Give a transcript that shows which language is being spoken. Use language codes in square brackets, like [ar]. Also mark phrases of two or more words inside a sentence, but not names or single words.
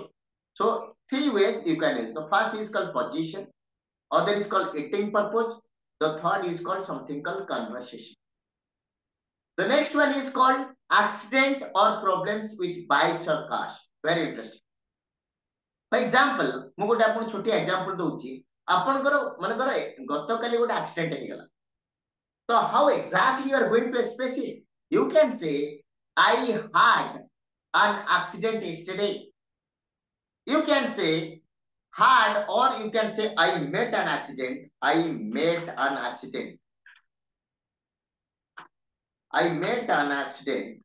[en] So three ways you can use. The first is called position, other is called eating purpose, the third is called something called conversation. The next one is called accident or problems with bikes or cars. Very interesting. For example, [or] ମୁଁ ଗୋଟେ ଆପଣ ଛୋଟି example ଦଉଛି ଆପଣଙ୍କର ମନେକର ଗତକାଲି ଗୋଟେ accident ହେଇଗଲା. [en] So how exactly you are going to express it? You can say I had an accident yesterday. You can say had or you can say I met an accident. I met an accident. I met an accident.